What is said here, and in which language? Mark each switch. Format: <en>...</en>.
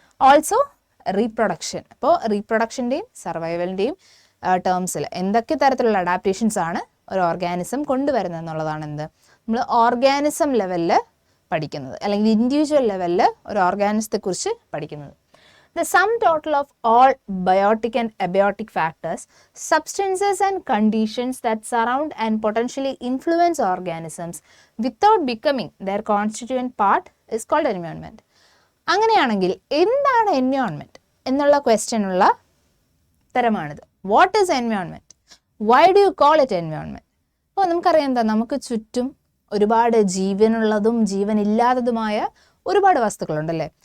<ml>Also reproduction. അപ്പോൾ റീപ്രൊഡക്ഷൻ്റെയും സർവൈവലിൻ്റെയും ടേംസിൽ എന്തൊക്കെ തരത്തിലുള്ള അഡാപ്റ്റേഷൻസ് ആണ് ഒരു ഓർഗാനിസം കൊണ്ടുവരുന്നത് എന്നുള്ളതാണ് എന്ത് നമ്മൾ ഓർഗാനിസം ലെവലിൽ പഠിക്കുന്നത്, അല്ലെങ്കിൽ ഇൻഡിവിജ്വൽ ലെവലിൽ ഒരു ഓർഗാനിസത്തെക്കുറിച്ച് പഠിക്കുന്നത്.</ml> <en>The sum total of all biotic and abiotic factors, substances and conditions that surround and potentially influence organisms without becoming their constituent part is called environment.</en> <ml>അങ്ങനെയാണെങ്കിൽ എന്താണ് എൻവയോൺമെൻറ്റ് എന്നുള്ള ക്വസ്റ്റ്യനുള്ള ഉത്തരമാണിത്.</ml> <en>What is environment? Why do you call it environment?</en> <ml>അപ്പോൾ നമുക്കറിയാം എന്താ, നമുക്ക് ചുറ്റും ഒരുപാട് ജീവനുള്ളതും ജീവനില്ലാത്തതുമായ ഒരുപാട് വസ്തുക്കളുണ്ടല്ലേ.</ml>